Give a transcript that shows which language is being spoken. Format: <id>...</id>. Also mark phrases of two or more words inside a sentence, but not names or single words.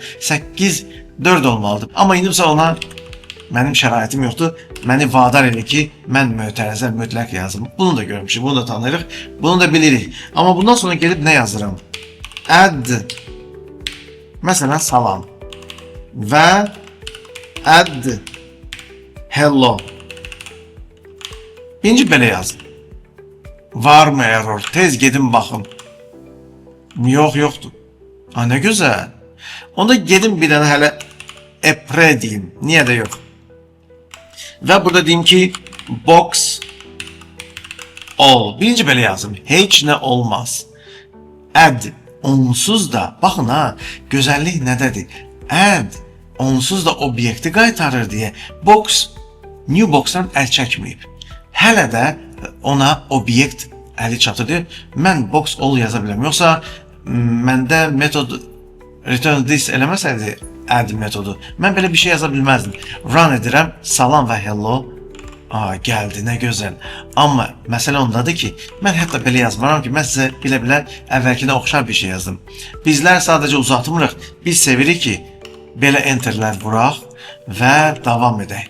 <az>8 4 olmalıdır. Amma indi ona mənim şəraitim yoxdur. Məni vadar edir ki, mən mötərizə mütləq yazım. Bunu da görmüşük, bunu da tanıyırıq, bunu da bilirik. Amma bundan sonra gelib nə yazıram? Add, məsələn, salam və</az> <en>add hello.</en> <az>Birinci belə yazın. Varmı error? Tez gedin baxın. Yox, yoxdur. Ha, nə gözəl. Onda gedin bir dənə hələ epre deyim. Niyə də yox? Və burada deyim ki,</az> <en>box all.</en> <az>Birinci belə yazım. Heç nə olmaz. Add onsuz da, baxın ha, gözəllik nədədir? Add onsuz da obyekti qaytarır deyə</az> <en>box new box'dan</en> <az>əl çəkməyib. Hələ də ona obyekt əli çatır. Mən</az> <en>box all</en> <az>yaza biləm. Yoxsa məndə metod</az> <en>return this</en> <az>eləməsəydi add metodu, mən belə bir şey yaza bilməzdim. Run edirəm, salam və hello. Gəldi, nə gözəl. Amma məsələ ondadır ki, mən hətta belə yazmaram ki, mən sizə bilə-bilə əvvəlkinə oxşar bir şey yazdım. Bizlər sadəcə uzatmırıq, biz sevirik ki, belə enterlər vuraq və davam edək.</az>